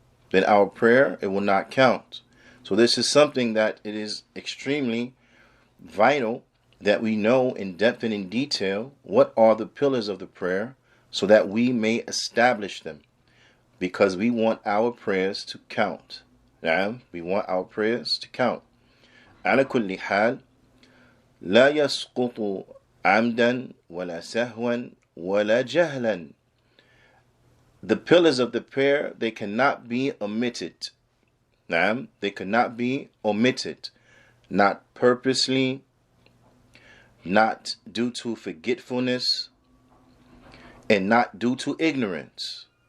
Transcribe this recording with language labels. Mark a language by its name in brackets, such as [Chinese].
[English] Then our prayer, it will not count. So this is something that it is extremely vital that we know in depth and in detail what are the pillars of the prayer, so that we may establish them, because we want our prayers to count. We want our prayers to count. [Arabic] على كل حال لا يسقط عمدا ولا سهوا ولا جهلا. [English] The pillars of the prayer, they cannot be omitted. They cannot be omitted. Not purposely, not due to forgetfulness, and not due to ignorance.